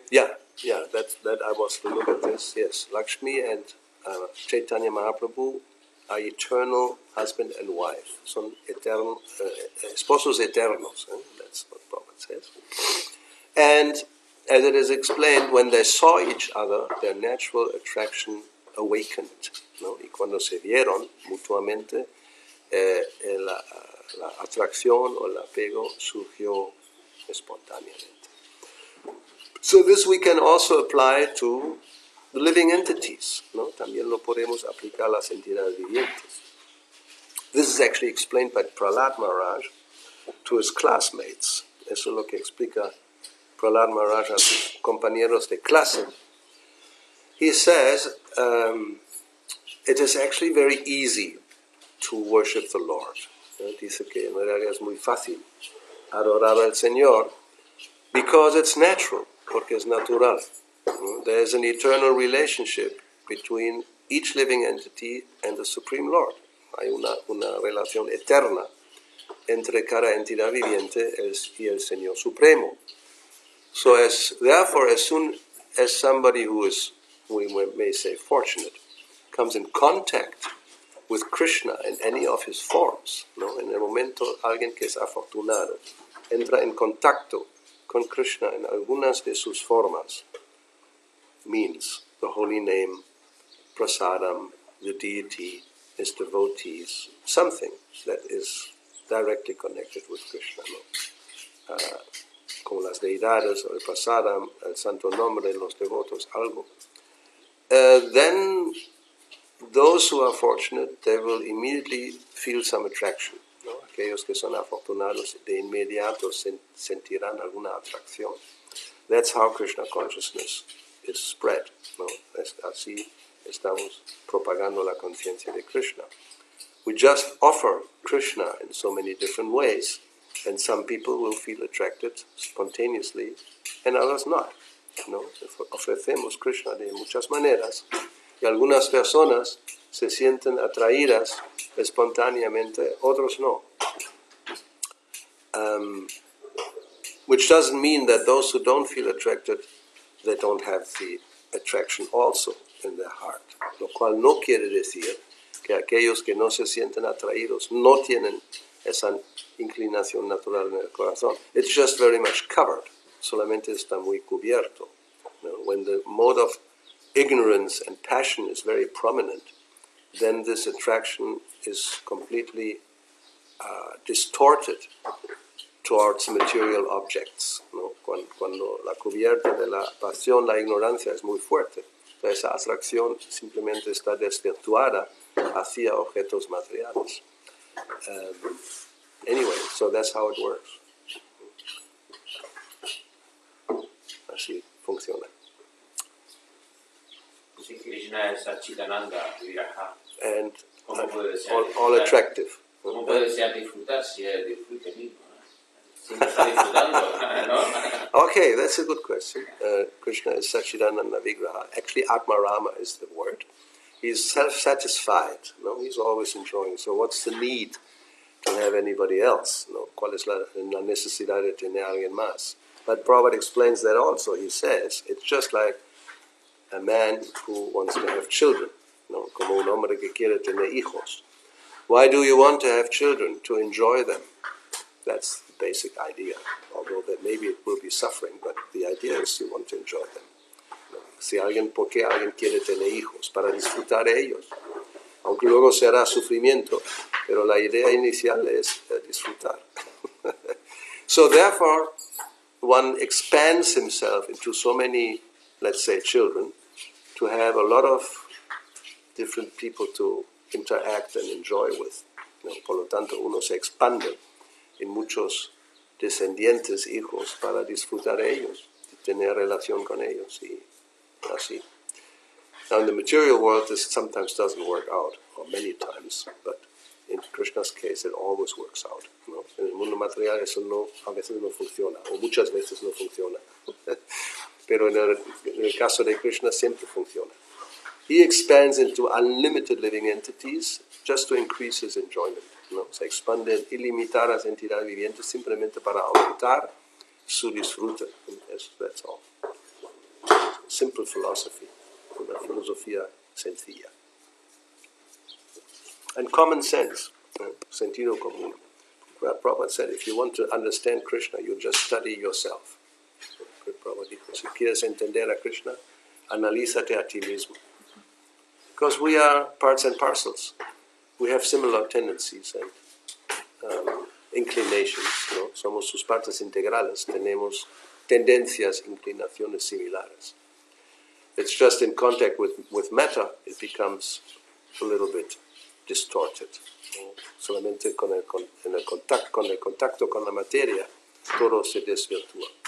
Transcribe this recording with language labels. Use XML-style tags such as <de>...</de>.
<en>Yeah, that I was to look at this. Yes, Lakshmi and Caitanya Mahaprabhu are eternal husband and wife.</en> <es>Son eternal, esposos eternos.</es> <en>That's what Prabhupada says. And as it is explained, when they saw each other, their natural attraction awakened.</en> <es>¿No? Y cuando se vieron mutuamente, la atracción o el apego surgió espontáneamente.</es> <en>So this we can also apply to the living entities.</en> <es>¿No? También lo podemos aplicar a las entidades vivientes.</es> <en>This is actually explained by Prahlad Maharaj to his classmates.</en> <es>Eso es lo que explica Prahlad Maharaj a sus compañeros de clase.</es> <en>He says, it is actually very easy to worship the Lord.</en> <es>Dice que en realidad es muy fácil adorar al Señor</es> <en>because it's natural,</en> <es>porque es natural.</es> <en>There is an eternal relationship between each living entity and the Supreme Lord.</en> <es>Hay una relación eterna entre cada entidad viviente y el Señor Supremo.</es> <en>So therefore, as soon as somebody who is, we may say, fortunate, comes in contact with Krishna in any of his forms, ¿no?</en> <es>En el momento alguien que es afortunado entra en contacto con Krishna en algunas de sus formas,</es> <en>means the holy name, prasadam, the deity, his devotees, something that is directly connected with Krishna,</en> <es>¿no? Como las deidades, o el prasadam, el santo nombre, los devotos, algo.</es> <en>Then those who are fortunate, they will immediately feel some attraction, ¿no?</en> <es>Aquellos que son afortunados de inmediato sentirán alguna atracción.</es> <en>That's how Krishna consciousness is spread,</en> <es>¿no? Así estamos propagando la conciencia de Krishna.</es> <en>We just offer Krishna in so many different ways, and some people will feel attracted spontaneously, and others not.</en> <es>¿No? Ofrecemos Krishna de muchas maneras, y algunas personas se sienten atraídas espontáneamente, otros no.</es> <en>Which doesn't mean that those who don't feel attracted, they don't have the attraction also in their heart.</en> <es>Lo cual no quiere decir que aquellos que no se sienten atraídos no tienen esa inclinación natural en el corazón.</es> <en>It's just very much covered.</en> <es>Solamente está muy cubierto.</es> <en>When the mode of ignorance and passion is very prominent, then this attraction is completely distorted towards material objects.</en> <es>¿No? Cuando la cubierta de la pasión, la ignorancia es muy fuerte, entonces esa atracción simplemente está desvirtuada hacia objetos materiales.</es> <en>Anyway, so that's how it works.</en> <es>Así funciona. Si Krishna es Satchidananda, Viraja,</es> <en>And</en> <es>¿cómo puede ser</es> <en>all attractive.</en> <es>¿Cómo puede ser disfrutar si es disfrute mismo? Si no está disfrutando, ¿no?</es> <en>Okay, that's a good question. Krishna is Satchidananda Vigraha. Actually, Atmarama is the word. He's self-satisfied. No? He's always enjoying. So what's the need to have anybody else? No?</en> <es>¿Cuál es la necesidad de tener alguien más?</es> <en>But Prabhupada explains that also. He says, it's just like a man who wants to have children. No?</en> <es>Como un hombre que quiere tener hijos.</es> <en>Why do you want to have children? To enjoy them. That's the basic idea. Although that maybe it will be suffering, but the idea is you want to enjoy them.</en> <es>¿Por qué alguien quiere tener hijos? Para disfrutar de ellos. Aunque luego será sufrimiento, pero la idea inicial es disfrutar.</es> <en>So therefore, one expands himself into so many, let's say, children, to have a lot of different people to interact and enjoy with.</en> <es>¿No? Por lo tanto, uno se expande en muchos descendientes, hijos, para disfrutar de ellos, tener relación con ellos y así.</es> <en>Now in the material world this sometimes doesn't work out, or many times, but in Krishna's case it always works out.</en> <es>¿No? En el mundo material eso no, a veces no funciona, o muchas veces no funciona. Pero en el caso de Krishna siempre funciona.</es> <en>He expands into unlimited living entities just to increase his enjoyment.</en> <es>¿No? Se expande en ilimitadas entidades vivientes simplemente para aumentar su disfrute.</es> <en>That's all. Simple philosophy.</en> <es>Una filosofía sencilla.</es> <en>And common sense.</en> <es>Sentido común.</es> <en>Prabhupada said, if you want to understand Krishna, you just study yourself.</en> <es>Prabhupada dijo, si quieres entender a Krishna, analízate a ti mismo.</es> <en>Because we are parts and parcels. We have similar tendencies and inclinations.</en> <es>¿No? Somos sus partes integrales. Tenemos tendencias, inclinaciones similares.</es> <en>It's just in contact with matter, it becomes a little bit distorted.</en> <es>¿No? Solamente con el contacto con la materia, todo se desvirtúa.</es>